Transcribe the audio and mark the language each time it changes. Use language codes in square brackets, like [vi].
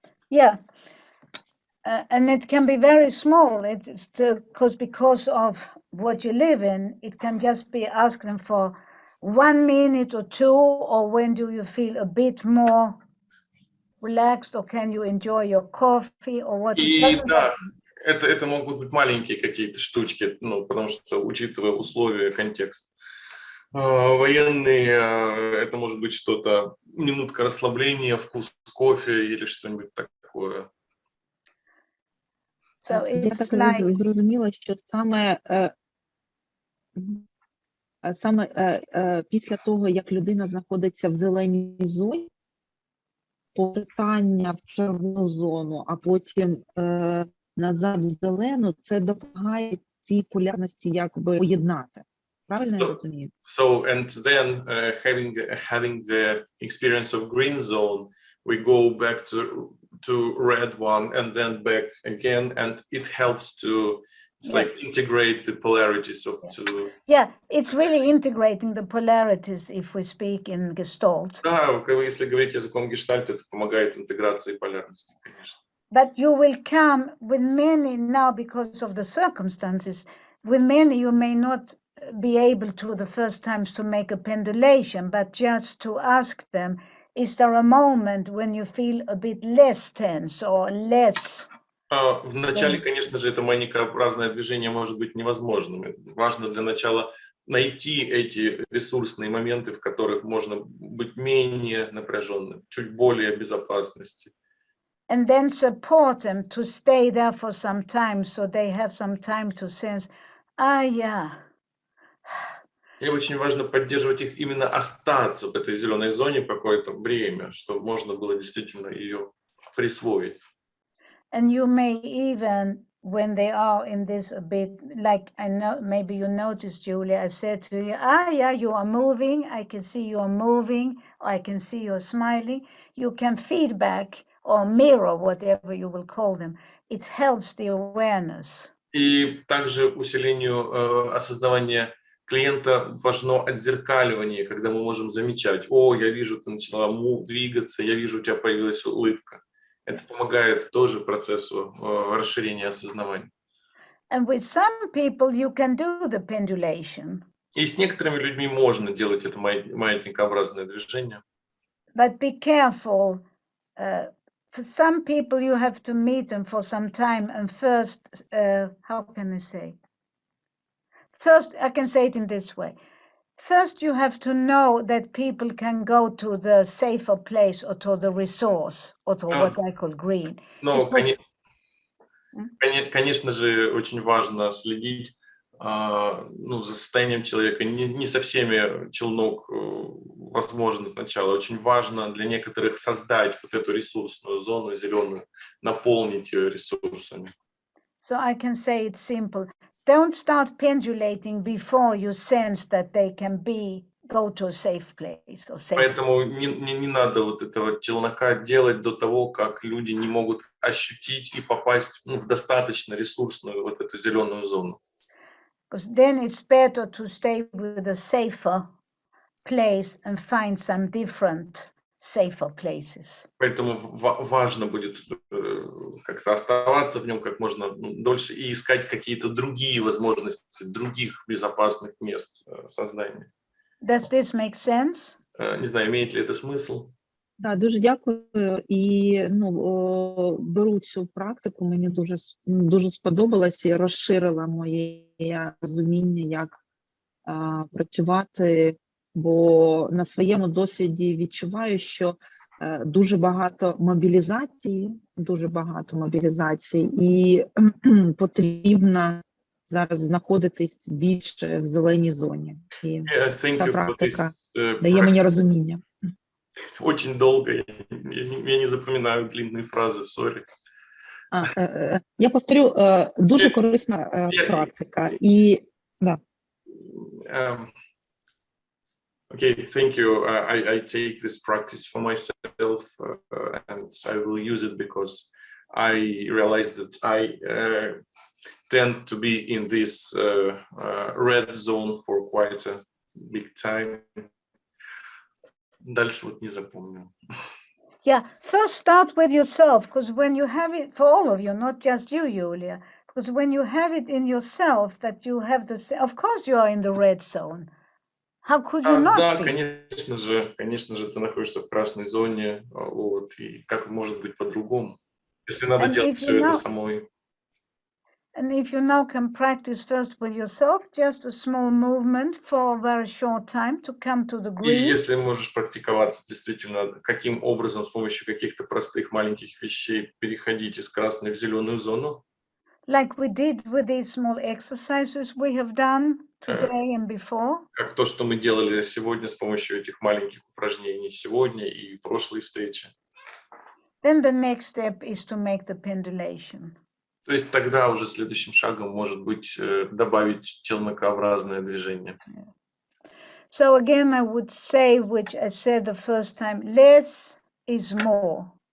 [en] Yeah. And it can be very small. It's because of what you live in, it can just be ask them for 1 minute or 2, or when do you feel a bit more relaxed, or can you enjoy your coffee, or what? [ru] И да, это могут быть маленькие какие-то штучки, потому что, учитывая условия, контекст военный, это может быть что-то, минутка расслабления, вкус кофе или что-нибудь такое. [en] So [uk] я так зрозуміла, що саме Саме після того, як людина знаходиться в зеленій зоні, повертання в червону зону, а потім назад в зелену, це допомагає цій полярності якби поєднати. Правильно я розумію? [en] So, and then having the experience of green zone, we go back to red one and then back again, and it helps to like integrate the polarities of two. Yeah, it's really integrating the polarities if we speak in Gestalt. [ru] Да, если говорить языком гештальта, это помогает интеграции полярности, конечно. [en] But you will come with many now because of the circumstances. With many, you may not be able to the first times to make a pendulation, but just to ask them, is there a moment when you feel a bit less tense or less? [ru] Вначале, конечно же, это маятникообразное движение может быть невозможным. Важно для начала найти эти ресурсные моменты, в которых можно быть менее напряженным, чуть более безопасности. [en] And then support them to stay there for some time, so they have some time to sense, yeah. [ru] И очень важно поддерживать их именно остаться в этой зеленой зоне какое-то время, чтобы можно было действительно ее присвоить. [en] And you may even, when they are in this a bit, like I know, maybe you noticed, Julia, I said to you, yeah, you are moving, I can see you are moving, or I can see you're smiling. You can feedback or mirror, whatever you will call them. It helps the awareness. [ru] И также усилению осознавания клиента важно отзеркаливание, когда мы можем замечать, я вижу, ты начала двигаться, я вижу, у тебя появилась улыбка. Это помогает тоже процессу расширения осознавания. [en] And with some people you can do the pendulation. [ru] И с некоторыми людьми можно делать это маятникообразное движение. [en] But be careful. For some people you have to meet them for some time, and first, how can I say? First, I can say it in this way. First, you have to know that people can go to the safer place or to the resource or to what I call green. [ru] Но, конечно же, очень важно следить за состоянием человека. Не со всеми челнок возможно сначала. Очень важно для некоторых создать вот эту ресурсную зону зеленую, наполнить ее ресурсами. [en] So I can say it simple. Don't start pendulating before you sense that they can go to a safe place or safe. [ru] Поэтому не надо вот этого челнока делать до того, как люди не могут ощутить и попасть в достаточно ресурсную вот эту зеленую зону. [en] Because then it's better to stay with a safer place and find some different safer places. [ru] Поэтому важно будет как-то оставаться в нем как можно дольше и искать какие-то другие возможности, других безопасных мест создания. [en] Does this make sense? [ru] Не знаю, имеет ли это смысл? [uk] Да, дуже дякую. І беру цю практику, мені дуже сподобалось і розширила моє розуміння, як працювати, бо на своєму досвіді відчуваю, що дуже багато мобілізації, і потрібно зараз знаходитись більше в зеленій зоні. І ця практика дає мені розуміння. [ru] Очень долго, я не запоминаю длинные фразы, сорі. [uk] Я повторю, дуже корисна практика. І, да. [en] Okay, thank you. I take this practice for myself and I will use it because I realize that I tend to be in this red zone for quite a big time. [ru] Дальше вот не запомнил. [en] Yeah, first start with yourself, because when you have it, for all of you, not just you, Julia, because when you have it in yourself that you have of course you are in the red zone. How could you not [ru] да, [en] be? [ru] конечно же, ты находишься в красной зоне, вот, и как может быть по-другому, если надо делать все это самой. [en] And if you now can practice first with yourself, just a small movement for a very short time to come to the green. [ru] И если можешь практиковаться действительно, каким образом с помощью каких-то простых маленьких вещей переходить из красной в зеленую зону. [en] Like we did with these small exercises we have done. today and before. [ru] Как то, что мы делали сегодня с помощью этих маленьких упражнений сегодня и в прошлой встрече. [en] Then the next step is to make the pendulation. [ru] То есть тогда уже следующим шагом может быть добавить челнокообразное движение. [en] So again, I would say, which I said the first time, less is more.